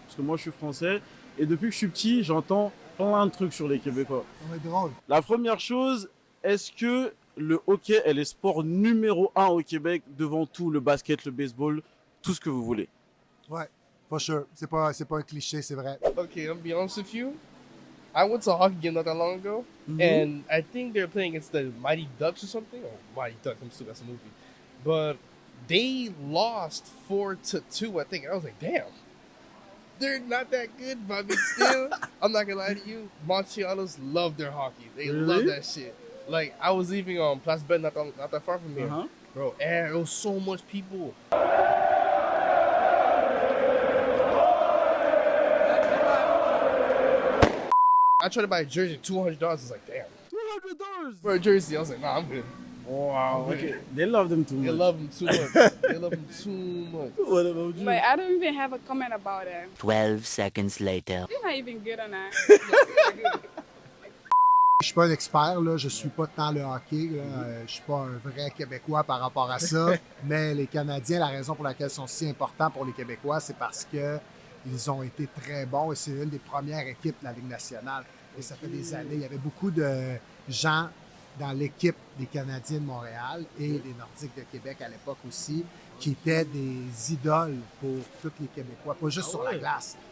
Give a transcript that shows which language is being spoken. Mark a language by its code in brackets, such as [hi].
[fr] Parce que moi, je suis français et depuis que je suis petit, j'entends plein de trucs sur les Québécois. On est drôle. La première chose, est-ce que le hockey est le sport numéro 1 au Québec devant tout, le basket, le baseball, tout ce que vous voulez? [en] Ouais, for sure. [fr] C'est pas un cliché, c'est vrai. [en] Okay, I'll be honest with you. I went to a hockey game not that long ago, and I think they're playing against the Mighty Ducks or something. Oh, Mighty Ducks, I'm stupid, that's a movie. But they lost 4-2, I think. I was like, damn. They're not that good, but I mean, still, I'm not gonna lie to you. Montrealers love their hockey. They love Really? that shit. Like, I was leaving on Place Belle not that far from here. Uh-huh. Bro, and it was so much people. I tried to buy a jersey, $200. I was like, damn. $200. For a jersey, I was like, nah, I'm good. Wow. Okay. They love them too much. They love them too much. They love them too much. What about you? But I don't even have a comment about it. 12 seconds later. You're not even good on that. [fr] Je suis pas un expert, là. Je suis pas tant le hockey, là. Je suis pas un vrai Québécois par rapport à ça. Mais les Canadiens, la raison pour laquelle ils sont si importants pour les Québécois, c'est parce que ils ont été très bons et c'est une des premières équipes de la Ligue nationale. Et ça fait des années. Il y avait beaucoup de gens dans l'équipe des Canadiens de Montréal et des Nordiques de Québec à l'époque aussi, qui étaient des idoles pour tous les Québécois, pas juste sur la glace.